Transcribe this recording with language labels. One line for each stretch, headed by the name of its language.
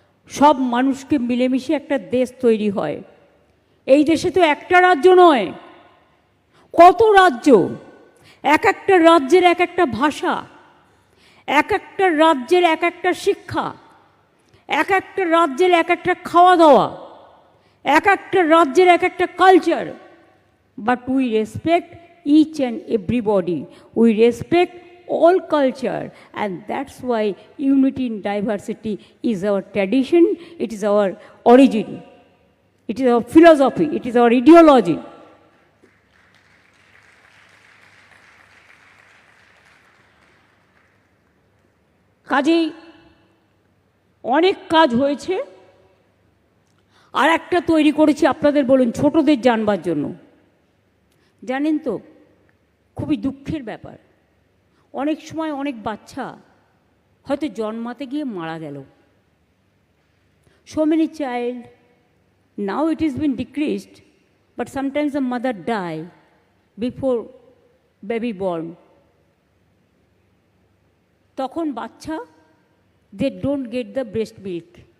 Bangla: সব মানুষকে মিলেমিশে একটা দেশ তৈরি হয়। এই দেশে তো একটা রাজ্য নয়, কত রাজ্য, এক একটা রাজ্যের এক একটা ভাষা, এক একটা রাজ্যের এক একটা শিক্ষা, এক একটা রাজ্যের এক একটা খাওয়া দাওয়া, এক একটা রাজ্যের এক একটা culture.
English: But we respect each and everybody, we respect all culture, and that's why unity in diversity is our tradition, it is our origin, it is our philosophy, it is our ideology.
Bangla: কাজেই অনেক কাজ হয়েছে। আর একটা তৈরি করেছি আপনাদের বলুন ছোটদের জানবার জন্য। জানেন তো খুবই দুঃখের ব্যাপার, অনেক সময় অনেক বাচ্চা হয়তো জন্মাতে গিয়ে মারা গেল।
English: So many child, now it has been decreased, but sometimes the mother die before baby born.
Bangla: তখন বাচ্চা
English: they don't get the breast milk.